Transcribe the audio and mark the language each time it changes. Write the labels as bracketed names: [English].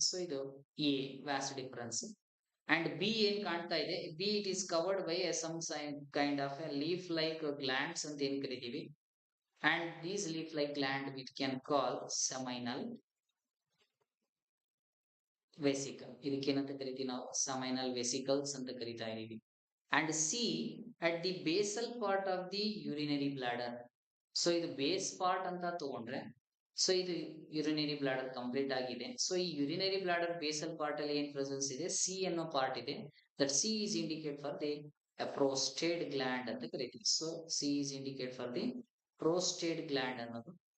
[English] So ಇದು a vast difference. [Kannada] And B ಏನ್ ಕಾಣ್ತಾ ಇದೆ, [English] B it is covered by some kind of a leaf like glands [Kannada] ಅಂತ ಏನ್ ಕರಿತೀವಿ. [English] And these leaf like gland which can call seminal vesicle. [Kannada] ಇದಕ್ಕೇನಂತ ಕರಿತೀವಿ ನಾವು, [English] seminal vesicles [Kannada] ಅಂತ ಕರಿತಾ ಇದೀವಿ. [English] and C at the basal part of the urinary bladder. [Kannada] So ಇದು base part ಅಂತ ತಗೊಂಡ್ರೆ ಸೊ ಇದು ಯುರಿನರಿ ಬ್ಲಾಡರ್ ಕಂಪ್ಲೀಟ್ ಆಗಿದೆ. [English] so ಈ urinary bladder basal part ಅಲ್ಲಿ [Kannada] ಏನ್ ಪ್ರೆಸೆನ್ಸ್ ಇದೆ, ಸಿ ಅನ್ನೋ ಪಾರ್ಟ್ ಇದೆ. [English] that C is indicate for the prostate gland [Kannada] ಅಂತ ಕರಿತೀವಿ. [English] so C is indicate for the prostate gland [Kannada] ಅನ್ನೋದು.